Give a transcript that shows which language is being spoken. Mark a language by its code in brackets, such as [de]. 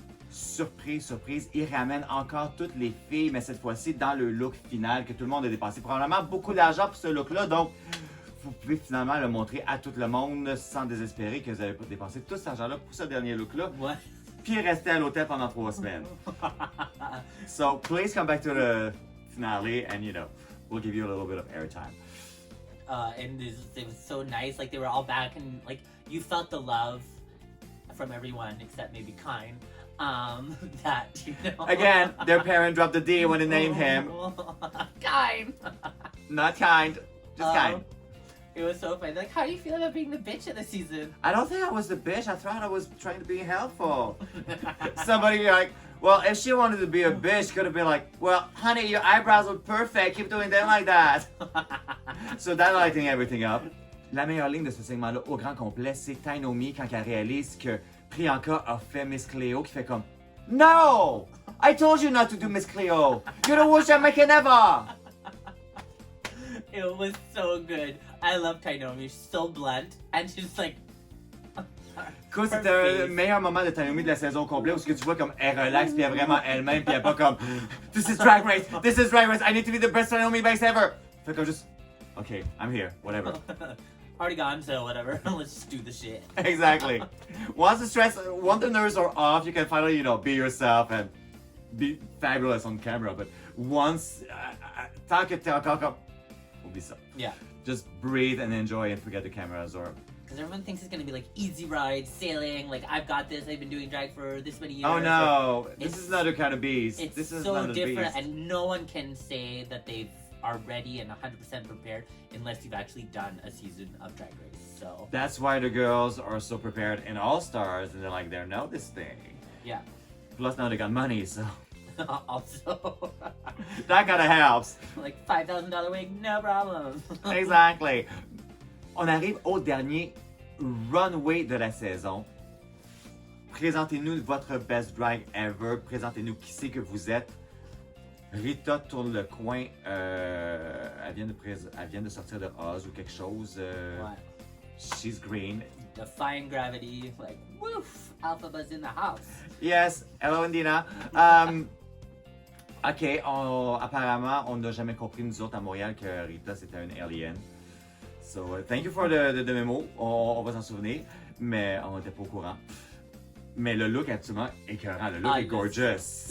[fr] Surprise, surprise, ils ramènent encore toutes les filles, mais cette fois-ci dans le look final que tout le monde a dépensé probablement beaucoup d'argent pour ce look-là. Donc, vous pouvez finalement le montrer à tout le monde sans désespérer que vous avez dépensé tout cet argent-là pour ce dernier look-là. Ouais. Puis rester à l'hôtel pendant 3 semaines. [en] So, please come back to the finale and, we'll give you a little bit of airtime. And it was so nice. Like they were all back, and like you felt the love from everyone except maybe Kine. That Again, their parent dropped the D when they named him. Kine. Not kind, just kind. It was so funny. Like, how do you feel about being the bitch of the season? I don't think I was the bitch. I thought I was trying to be helpful. Somebody like, well, if she wanted to be a bitch, could have been like, well, honey, your eyebrows look perfect. Keep doing them like that. So that lighting everything up. [fr] La meilleure ligne de ce segment-là au grand complet, c'est Tainomi quand elle réalise que Prianka a fait Miss Cleo, qui fait comme, no! [en] I told you not to do Miss Cleo. You're the worst Jamaican ever. It was so good. I love Tainomi. She's so blunt, and she's like. [fr] Écoute, c'était le meilleur moment de Tainomi de la saison complète où ce que tu vois comme elle relaxe puis elle est vraiment elle-même puis elle est pas comme [en] This is Drag Race, I need to be the best Tainomi base ever. [fr] Fait comme juste, [en] okay, I'm here, whatever. Already gone, so whatever. Let's just do the shit. Exactly. Once the nerves are off, you can finally, be yourself and be fabulous on camera. But once, [fr] tant que t'es encore comme, oublie ça. [en] Yeah. Just breathe and enjoy and forget the cameras or. Because everyone thinks it's gonna be like easy ride, sailing, like I've got this, I've been doing drag for this many years. Oh no, this is another kind of beast. It's so so different, beast. and no one can say that they are ready and 100% prepared unless you've actually done a season of Drag Race. So that's why the girls are so prepared in All Stars, and they're like, they know this thing. Yeah. Plus now they got money, so. Also. That kinda helps. Like $5,000 wig, no problem. Exactly. [fr] On arrive au dernier runway de la saison. Présentez-nous votre [en] best drag ever. [fr] Présentez-nous qui c'est que vous êtes. Rita tourne le coin. Elle vient de sortir de Oz ou quelque chose. Ouais. [en] She's green. Defying gravity, like woof, Alphaba's in the house. Yes, hello Indina. [fr] Ok, apparemment, on n'a jamais compris nous autres à Montréal que Rita c'était une alien. [en] So, thank you for the memo. [fr] On va s'en souvenir, mais on n'était pas au courant. Mais le look absolument écœurant. Le look est gorgeous.